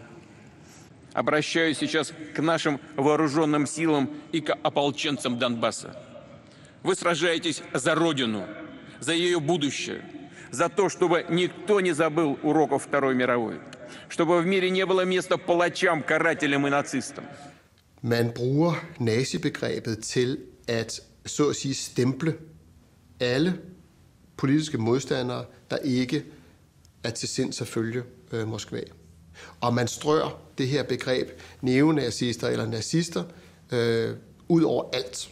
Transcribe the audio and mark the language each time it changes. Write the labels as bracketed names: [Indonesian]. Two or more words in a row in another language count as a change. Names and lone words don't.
[Russian] Обращаюсь сейчас к нашим вооруженным силам и к ополченцам Донбасса. Вы сражаетесь за Родину, за ее будущее, за то, чтобы никто не забыл уроков Второй мировой, чтобы в мире не было места палачам, карателям и нацистам. [Danish] Man bruger nazibegrebet til at, så at sige, stemple alle politiske modstandere, der ikke er til sinds at følge Moskva. Og man strør det her begreb neonazister eller nazister ud over alt.